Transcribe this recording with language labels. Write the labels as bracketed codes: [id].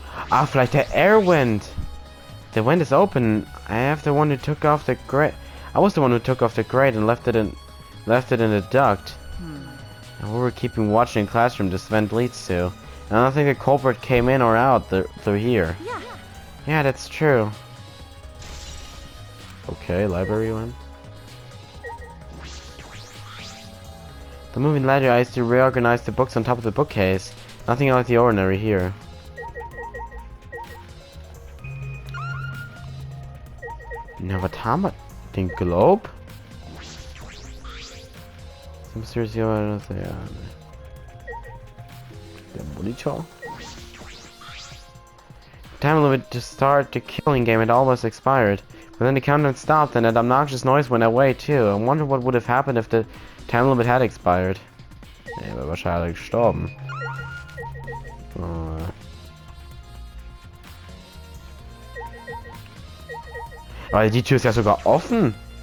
[de] Ah, vielleicht der [en] air vent. The vent is open. I have the one who took off the grate. I was the one who took off the grate and left it in the duct. And we were keeping watch in classroom this vent leads to. And I don't think the culprit came in or out through here. Yeah, that's true. Okay, library one. The moving ladder is to reorganize the books on top of the bookcase. Nothing out of the ordinary here. [de] Na, was haben wir? Den Globe? [en] Some serious, [de] der Monitor? [en] Time limit to start the killing game had almost expired, but then the countdown stopped and that obnoxious noise went away too. I wonder what would have happened if the time limit had expired. [de] Er wäre wahrscheinlich gestorben. Weil die Tür ist ja sogar offen.